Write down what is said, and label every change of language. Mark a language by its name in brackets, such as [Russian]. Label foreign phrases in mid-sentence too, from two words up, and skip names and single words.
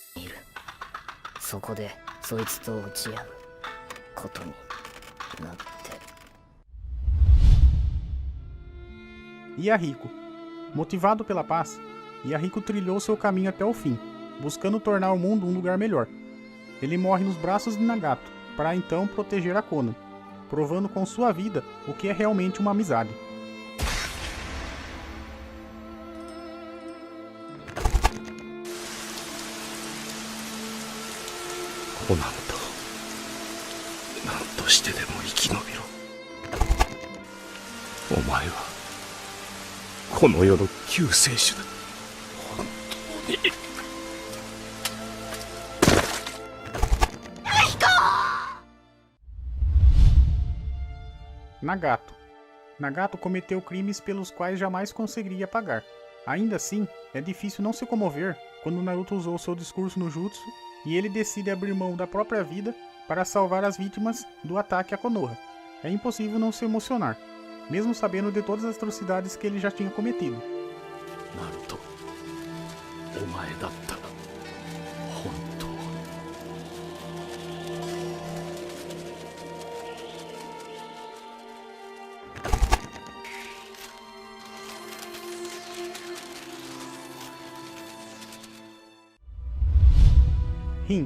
[Portuguese] Yahiko. Motivado pela paz, Yahiko trilhou seu caminho até o fim, buscando tornar o mundo um lugar melhor. Ele morre nos braços de Nagato, para então proteger a Konan, provando com sua vida o que é realmente uma amizade. [Japanese] Konanと何としてでも生き延びろ。お前はこの世の救世主だ。本当に。 [Portuguese] Nagato. Nagato cometeu crimes pelos quais jamais conseguiria pagar. Ainda assim, é difícil não se comover quando Naruto usou seu discurso no jutsu e ele decide abrir mão da própria vida para salvar as vítimas do ataque a Konoha. É impossível não se emocionar, mesmo sabendo de todas as atrocidades que ele já tinha cometido. [Japanese] Naruto, お前だった、本当. [Portuguese] Rin.